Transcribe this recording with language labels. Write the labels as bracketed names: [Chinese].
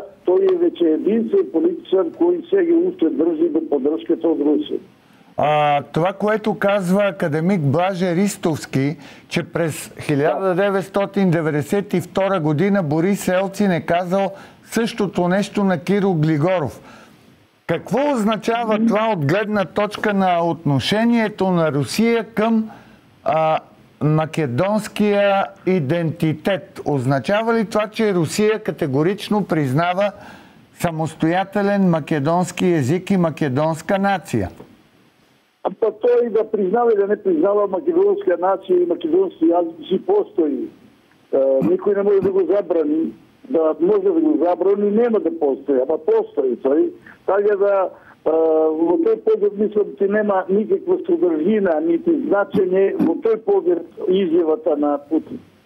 [Macedonian] тој е веќе единствен политичар кој сега уште држи до поддршката од Русија. [Bulgarian] Това, което казва академик Блаже Ристовски, че през 1992 година Борис Елцин е казал същото нещо на Киро Глигоров. Какво означава това от гледна точка на отношението на Русия към македонския идентитет? Означава ли това, че Русия категорично признава самостоятелен македонски език и македонска нация? [Macedonian] Па тој да признава и да не признава македонска нација и македонски јазик си постои. Никој не може да го забрани. Да може да го забрани, нема да постои, ама постои тој. Така да во тој поглед мислам, че нема никаква содржина, нити значење во тој поглед изјавата на Путин.